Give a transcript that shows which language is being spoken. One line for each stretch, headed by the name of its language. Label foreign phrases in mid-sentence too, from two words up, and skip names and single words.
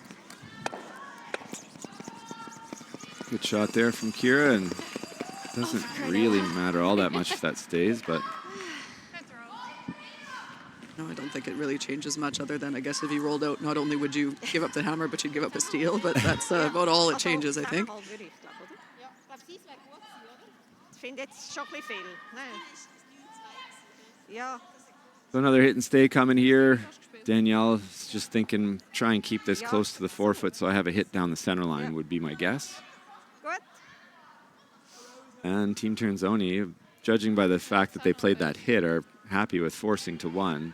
English: Good shot there from Kira, and doesn't really matter all that much if that stays, but No, I don't think it really changes much other than, I guess, if you rolled out, not only would you give up the hammer, but you'd give up a steal, but that's about all it changes, I think.
Dutch: vind dit
German: schon ein bisschen viel. Nee. Ja.
English: So another hit and stay coming here. Danielle is just thinking, try and keep this close to the 4-foot, so I have a hit down the center line would be my guess. Good. And Team Tirinzoni, judging by the fact that they played that hit, are happy with forcing to 1.